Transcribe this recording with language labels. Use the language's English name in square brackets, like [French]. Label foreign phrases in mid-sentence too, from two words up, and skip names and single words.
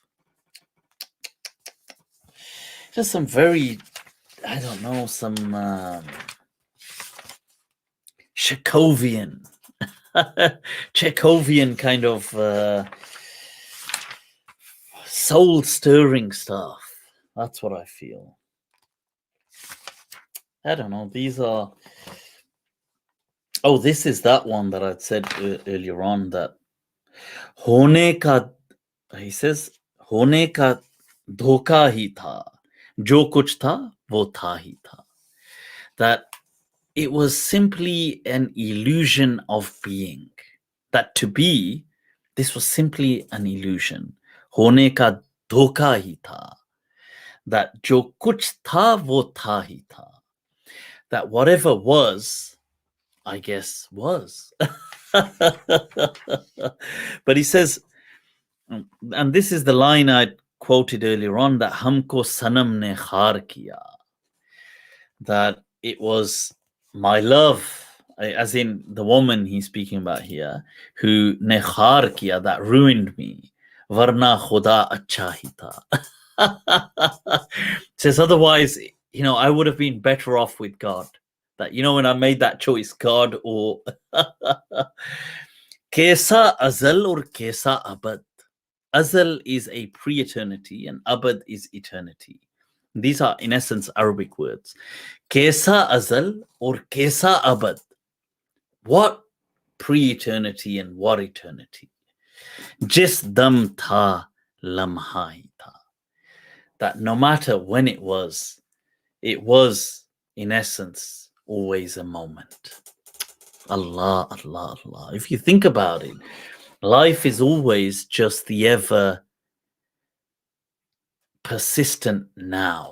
[English] Just some very, I don't know, some Chekhovian kind of soul-stirring stuff. That's what I feel. I don't know. These are... Oh, this is that one that I'd said earlier on, that [Urdu] ہونے کا... [English] He says, [Urdu] ہونے کا دھوکا ہی تھا. جو کچھ تھا، وہ تھا ہی تھا. [English] That it was simply an illusion of being. That to be, this was simply an illusion. [Urdu] ہونے کا دھوکا ہی تھا. That جو کچھ تھا، وہ تھا ہی تھا. [English] That whatever was, I guess, was. But he says, and this is the line I quoted earlier on, that [Urdu] ہم کو صنم نے خوار کیا. [English] That it was my love, as in the woman he's speaking about here, who [Urdu] نے خوار کیا, [English] that ruined me. [Urdu] ورنہ خدا اچھا ہی تھا. [English] Says otherwise, you know, I would have been better off with God. That, you know, when I made that choice, God or [Urdu] کیسا ازل [English] or [Urdu] کیسا ابد. [English] Azal is a pre-eternity and abad is eternity. These are, in essence, Arabic words. [Urdu] کیسا ازل or کیسا ابد. [English] What pre-eternity and what eternity? [Urdu] جس دم تھا لمحۂ تھا. [English] That no matter when it was, in essence, always a moment. Allah, Allah, Allah. If you think about it, life is always just the ever persistent now.